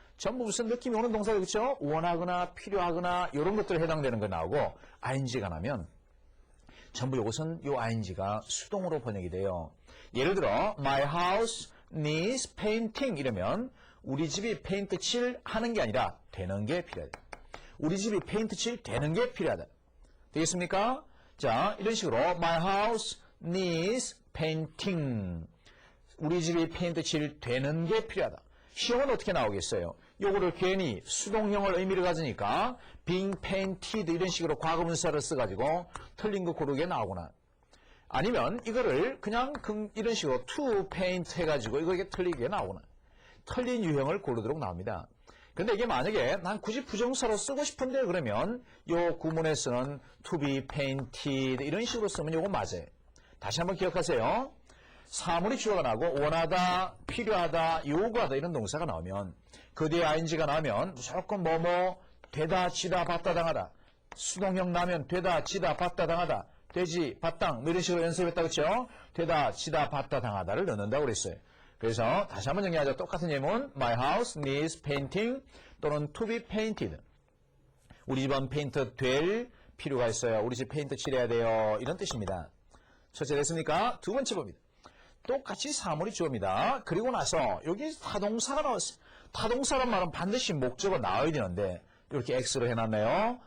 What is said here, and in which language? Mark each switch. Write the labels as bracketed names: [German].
[Korean] 전부 무슨 느낌이 오는 동사가 그렇죠? 원하거나 필요하거나 이런 것들에 해당되는 거 나오고 ing가 나면 전부 이것은 요 ing가 수동으로 번역이 돼요. 예를 들어 [English] My house needs painting [Korean] 이러면 우리 집이 페인트 칠 하는 게 아니라 되는 게 필요하다. 우리 집이 페인트 칠 되는 게 필요하다. 되겠습니까? 자, 이런 식으로 [English] My house needs painting. [Korean] 우리 집이 페인트 칠 되는 게 필요하다. 시험은 어떻게 나오겠어요? 요거를 괜히 수동형을 의미를 가지니까 [English] being painted [Korean] 이런 식으로 과거분사를 써가지고 틀린 거 고르게 나오거나, 아니면 이거를 그냥 이런 식으로 to paint 해가지고 이게 틀리게 나오거나, 틀린 유형을 고르도록 나옵니다. 근데 이게 만약에 난 굳이 부정사로 쓰고 싶은데 그러면 요 구문에서는 [English] to be painted [Korean] 이런 식으로 쓰면 요거 맞아요. 다시 한번 기억하세요. 사물이 주어가 나고 원하다, 필요하다, 요구하다 이런 동사가 나오면 그 뒤에 ing가 나오면 무조건 되다, 지다, 받다, 당하다. 수동형 나면 되다, 지다, 받다, 당하다. 되지, 받당 이런 식으로 연습했다, 그렇죠? 되다, 지다, 받다, 당하다를 넣는다고 그랬어요. 그래서 다시 한번 정리하죠. 똑같은 예문 [English] My house needs painting [Korean] 또는 [English] to be painted. [Korean] 우리 집은 페인트 될 필요가 있어요. 우리 집 페인트 칠해야 돼요. 이런 뜻입니다. 첫째 됐습니까? 두 번째 봅니다. 똑같이 사물이 주어입니다. 그리고 나서 여기 타동사가 나왔어요. 타동사란 말은 반드시 목적어 나와야 되는데 이렇게 X로 해놨네요.